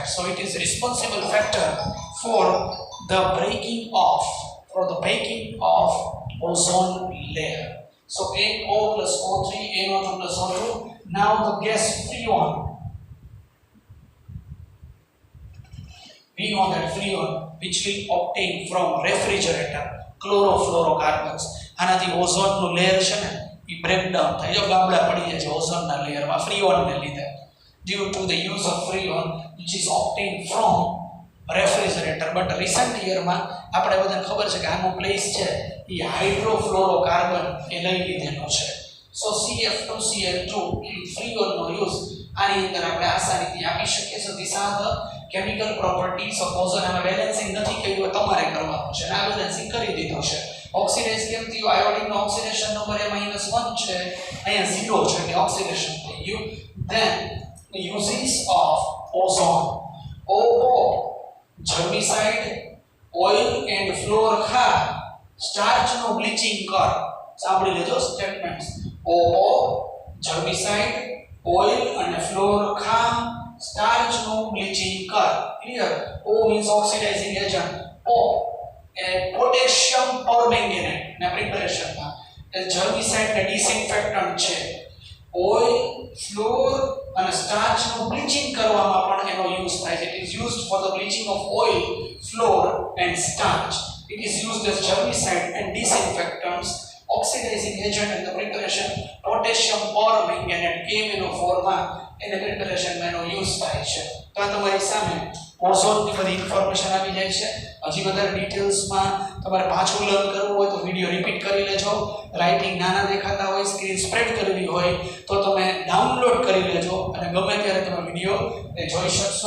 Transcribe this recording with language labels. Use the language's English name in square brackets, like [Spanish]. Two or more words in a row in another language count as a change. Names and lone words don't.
[English] So it is responsible factor for the breaking of ozone layer. So NO plus O3, NO2 plus O2. Now the gas freon. We know that freon, which we obtain from refrigerator, chlorofluorocarbons. [Gujarati] આનાથી ઓઝોનનું લેયર છે ને એ બ્રેકડાઉન થાય. જો ગાબડા પડી જાય છે ઓઝોનના લેયરમાં ફ્રીઓનને લીધે. [English] Due to the use of freon, which is obtained from refrigerator. But recent year [Gujarati] માં આપણે બધાને ખબર છે કે આનો પ્લેસ છે એ હાઇડ્રોફ્લોરોકાર્બન એ લઈ લીધેલો છે. So CF2Cl2 ફ્રીઓનનો યુઝ આની અંદર આપણે આસાનીથી આપી શકીએ છીએ. [English] These are the chemical properties of ozone. [Gujarati] આમાં બેલેન્સિંગ નથી કર્યું, તમારે કરવાનું છે. આ બેલેન્સિંગ કરી દીધું છે. ઓક્સિડાઇઝ કેમ થયું? આયોડિનનો ઓક્સિડેશન નંબર -1 છે, અહીંયા 0 છે એટલે ઓક્સિડેશન થઈ ગયું. [English] Then the uses of ozone. OO germicide, oil and fluor [Gujarati] ખા સ્ટાર્ચ નું બ્લીચિંગ કર. સાંભળી લેજો સ્ટેટમેન્ટ્સ. [English] OO germicide, oil [Gujarati] અને fluor ખા સ્ટાર્ચ નું બ્લીચિંગ કર. ક્લિયર? [English] O means oxidizing agent. [Gujarati] O [English] potassium permanganate [Gujarati] ના પ્રિપરેશન માં એ જર્મિસાઇડ ને ડિસઇન્ફેક્ટન્ટ છે. ઓઇલ, ફ્લોર અને સ્ટાર્ચ નું બ્લીચિંગ કરવામાં પણ એનો યુઝ થાય છે. [English] It is used for the bleaching of oil, flour and starch. It is used as germicide and disinfectants, oxidizing agent in the preparation potassium permanganate KMnO4 [Gujarati] માં એને પ્રિપરેશન માં એનો યુઝ થાય છે. તો આ તમારી સામે ઓઝોન ની બધી ઇન્ફોર્મેશન આવી જાય છે. હજી વધારે ડિટેલ્સ માં તમારે પાછું લર્ન કરવું હોય તો વિડિયો રિપીટ કરી લેજો. રાઇટિંગ નાના દેખાતા હોય, [English] screen spread [Gujarati] કરવી હોય તો તમે ડાઉનલોડ કરી લેજો અને ગમે ત્યારે તમે વિડિયો જોઈ શકશો.